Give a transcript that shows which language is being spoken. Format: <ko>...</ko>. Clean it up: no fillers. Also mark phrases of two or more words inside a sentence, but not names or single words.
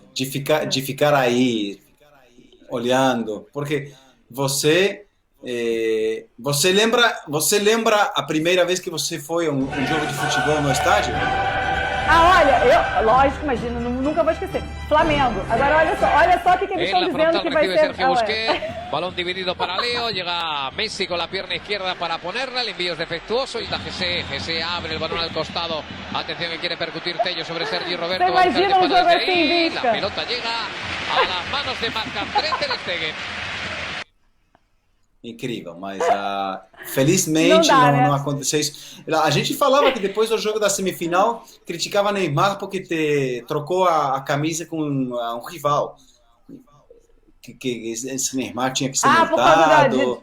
<pt>de ficar aí olhando, porque você Você lembra a primeira vez que você foi a um jogo de futebol no estádio? Ah, olha, lógico, imagina, nunca vou esquecer. Flamengo. Agora olha só o que eles estão dizendo que vai ser.</pt> <es>Sergio Busquets, balón dividido para Leo, llega Messi con la pierna izquierda para ponerla, el envío es defectuoso y da Gese abre el balón al costado, atención que quiere percutir Tello sobre Sergi Roberto.</es> <pt>Você imagina um jogo assim,</pt> <es>la pelota llega a las manos de Marc-André Ter Stegen.</es> <pt>Incrível, mas felizmente não aconteceu isso. A gente falava que depois do jogo da semifinal criticava Neymar porque trocou a camisa com um rival. Que esse Neymar tinha que ser multado.</pt>